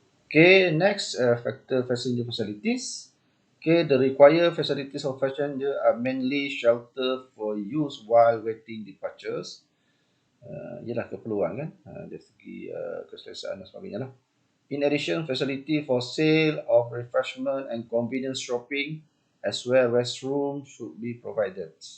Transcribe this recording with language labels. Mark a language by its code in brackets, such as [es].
[en] Okay, next factor passenger facilities. Okay, the required facilities of passenger are mainly shelter for use while waiting departures. [ms] Ialah keperluan kan, dari segi keselesaan dan sebagainya lah. [en] In addition, facility for sale of refreshment and convenience shopping as well restroom should be provided.